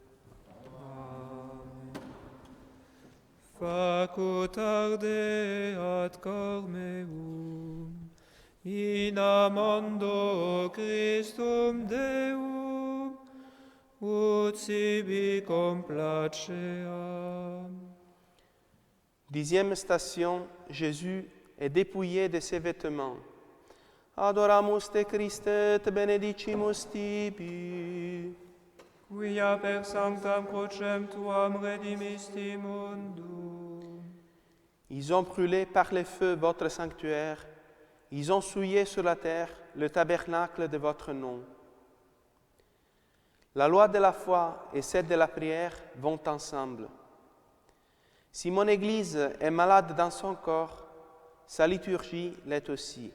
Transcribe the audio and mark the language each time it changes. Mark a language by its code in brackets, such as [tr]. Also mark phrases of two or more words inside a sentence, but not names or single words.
[la] facutar ad cor meum, in amando Christum Deum, ut sibi complaceam. [fr] 10e station, Jésus est dépouillé de ses vêtements. [la] Adoramus te Christe et benedicimus tibi. Quia per sanctam crucem tuam redimisti mundum. [fr] Ils ont brûlé par le feu votre sanctuaire. Ils ont souillé sur la terre le tabernacle de votre nom. La loi de la foi et celle de la prière vont ensemble. Si mon Église est malade dans son corps, sa liturgie l'est aussi.